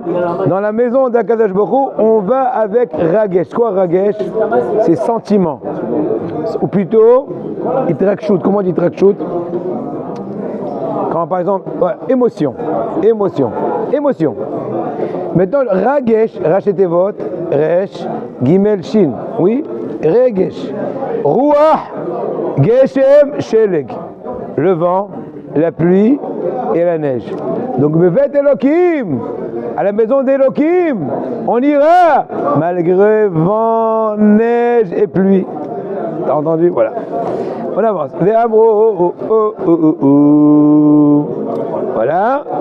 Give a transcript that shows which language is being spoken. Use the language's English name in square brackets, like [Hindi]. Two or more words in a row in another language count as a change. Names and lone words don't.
[French] Dans la maison d' [Hebrew] הקדוש ברוך הוא, [French] on va avec Ragesh. Quoi Ragesh? C'est sentiment. Ou plutôt, Itrakshut. Comment on dit Itrakshut? Quand par exemple, émotion. Maintenant, [Hebrew] רגש, ראשי תיבות, ריש, גימל, שין. Oui, רגש. רוח, גשם, שלג. [French] Le vent, la pluie et la neige. Donc, [Hebrew] בבית אלוהים, [French] à la maison d'Elohim, on ira malgré vent, neige et pluie. T'as entendu? Voilà. On avance. Voilà.